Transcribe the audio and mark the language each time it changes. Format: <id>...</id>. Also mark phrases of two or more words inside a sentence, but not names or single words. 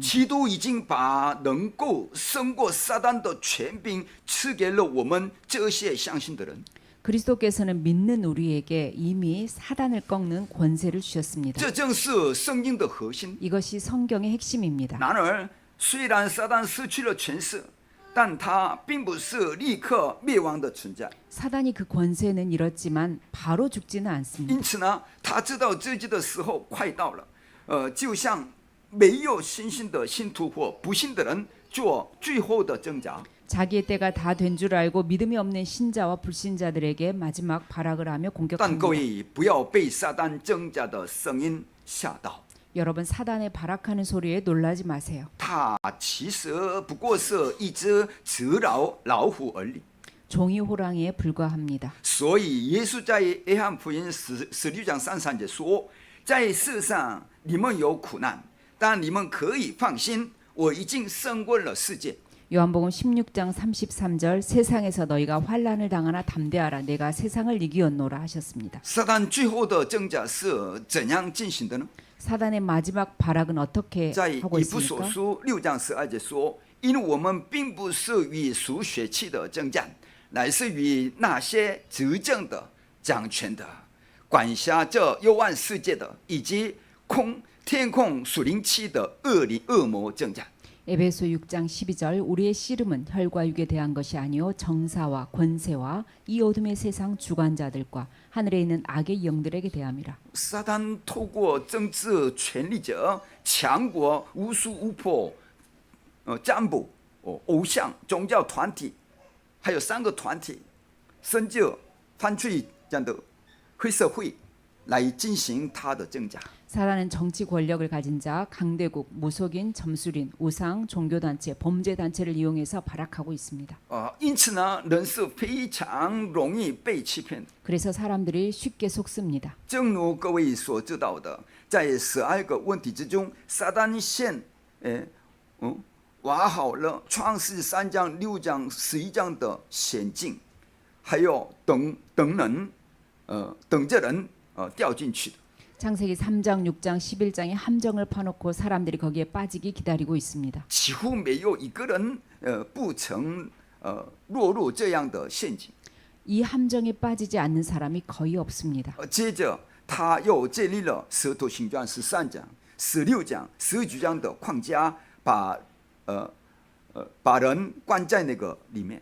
<zh>基督已经把能够胜过撒旦的权柄赐给了我们这些相信的人。</zh> <ko>그리스도께서는 믿는 우리에게 이미 사단을 꺾는 권세를 주셨습니다.</ko> <zh>这正是圣经的核心。</zh> <ko>이것이 성경의 핵심입니다.</ko> <zh>然而，虽然撒旦失去了权势，但他并不是立刻灭亡的存在。</zh> <ko>사단이 그 권세는 잃었지만 바로 죽지는 않습니다.</ko> <zh>因此呢，他知道自己的时候快到了。就像没有信心的信徒或不信的人做最后的挣扎。</zh> <ko>자기의 때가 다 된 줄 알고 믿음이 없는 신자와 불신자들에게 마지막 발악을 하며</ko> <zh>但各</zh> <ko>공격합니다.</ko> <zh>位不要被撒旦挣扎的声音吓到，</zh> <ko>여러분 사단의 발악하는 소리에 놀라지 마세요.</ko> <zh>他其实不过是一只雌老虎而已。</zh> <ko>종이 호랑이에 불과합니다.</ko> <zh>所以耶稣在约翰福音16章33节说：“在世上你们有苦难，但你们可以放心，我已经胜过了世界。”</zh> <ko>요한복음 16장 33절 세상에서 너희가 환난을 당하나 담대하라 내가 세상을 이기었노라 하셨습니다.</ko> <zh>撒旦最后的挣扎是怎样进行的呢？</zh> <ko>사단의 마지막 발악은 어떻게</ko> <zh>在</zh> <ko>하고</ko> <zh>以弗所</zh> <ko>있습니까?</ko> <zh>书6章12节说：“因为我们并不是与属血气的征战，乃是与那些执政的、掌权的、管辖这幽暗世界的，以及天空属灵气的恶魔征战。”</zh> <ko>에베소 6장 12절 우리의 씨름은 혈과 육에 대한 것이 아니요 정사와 권세와 이 어둠의 세상 주관자들과 하늘에 있는 악의 영들에게 대함이라.</ko> <zh>撒旦透过政治权力者、强国、无数巫婆、占卜、偶像、宗教团体，还有3个团体，甚至犯罪这样的黑社会，来进行他的挣扎。</zh> <ko>사단은 정치 권력을 가진 자, 강대국, 무속인, 점술인, 우상, 종교단체, 범죄단체를 이용해서 발악하고 있습니다.</ko> <zh>因此呢，人是非常容易被欺骗的。</zh> <ko>그래서 사람들이 쉽게 속습니다.</ko> <zh>正如各位所知道的，在12个问题之中，撒旦先挖好了创世3章、6章、11章的险境，还有等着人掉进去的。</zh> <ko>창세기 3장, 6장, 11장에 함정을 파놓고 사람들이 거기에 빠지기 기다리고 있습니다.</ko> <zh>几乎没有一个人不曾落入这样的陷阱。</zh> <ko>이 함정에 빠지지 않는 사람이 거의 없습니다.</ko> <zh>接着他又建立了《使徒行传》13章、16章、19章的框架，把人关在那个里面。</zh>